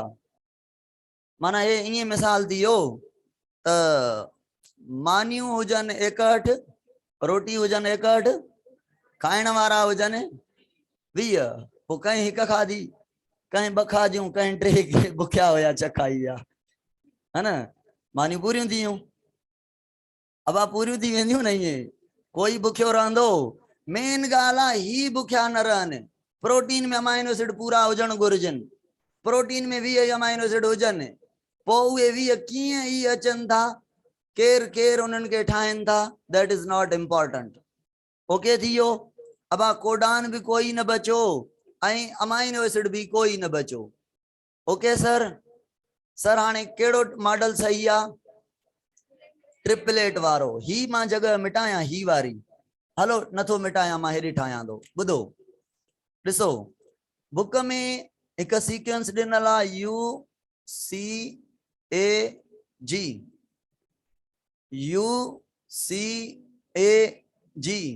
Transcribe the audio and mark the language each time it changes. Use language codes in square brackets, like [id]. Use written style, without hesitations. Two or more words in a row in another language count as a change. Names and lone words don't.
[sd] माना हे ईअं मिसाल थी वियो त मानियूं हुजनि 61, रोटी हुजनि 61, खाइण वारा हुजनि 20। पोइ कंहिं हिकु खाधी, कंहिं 2 खाधियूं, कंहिं 3 खे बुखिया हुया, चखाई विया, है न? मानियूं पूरियूं थी वियूं। अब पूरियूं थी वेंदियूं न, ईअं कोई बुखियो रहंदो? मेन ॻाल्हि आहे ही बुखिया न रहनि। प्रोटीन में [en] amino acid [sd] पूरा हुजण घुरिजनि, प्रोटीन में 20 [en] amino acid [sd] हुजनि। पोइ उहे 20 कीअं ई अचनि था, केर उन्हनि खे ठाहिनि था, [en] That is not important. [sd] ओके थी वियो? अब कोडान भी कोई न बचो ऐं [en] amino acid [sd] भी कोई न बचो। [en] okay sir? [sd] सर हाणे कहिड़ो मॉडल सही आहे? ट्रिपलेट वारो। ही मां जगह मिटायां ही वारी? हलो नथो मिटायां, मां हेॾे ठाहियां थो। ॿुधो ॾिसो, बुक में हिकु सीक्वेंस ॾिनल आहे UCAG।